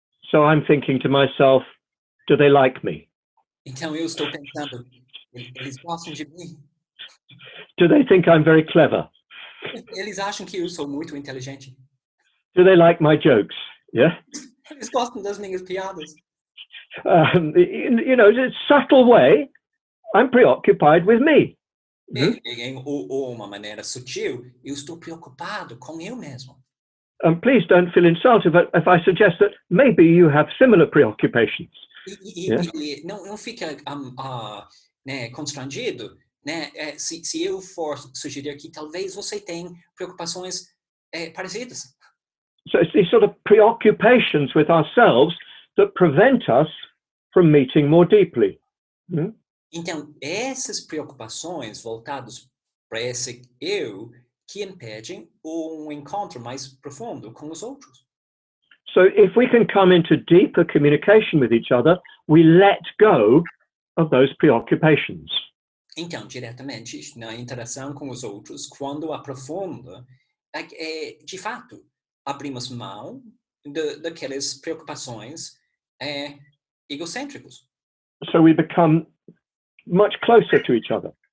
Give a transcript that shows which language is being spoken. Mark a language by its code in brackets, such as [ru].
[en] So I'm thinking to myself, do they like me? [pt] Então eu estou pensando, eles gostam de mim? [en] Do they think I'm very clever? [pt] Eles acham que eu sou muito inteligente? [en] Do they like my jokes? Yeah? [pt] Eles gostam das minhas piadas? [en] You know, in a subtle way, I'm preoccupied with me. [pt] Em uma maneira sutil, eu estou preocupado com eu mesmo. [en] Please don't feel insulted if I suggest that maybe you have similar preoccupations. [pt] E não fica né, constrangido, né, se eu for sugerir que talvez você tenha preocupações parecidas. [en] So it's these sort of preoccupations with ourselves that prevent us from meeting more deeply. [pt] Então, essas preocupações voltadas para esse eu que impedem encontro mais profundo com os outros. [en] So if we can come into deeper communication with each other, we let go of those preoccupations. [pt] Então, diretamente, na interação com os outros, quando aprofunda, de fato, abrimos mão daquelas preocupações egocêntricos. [en] So we become much closer to each other.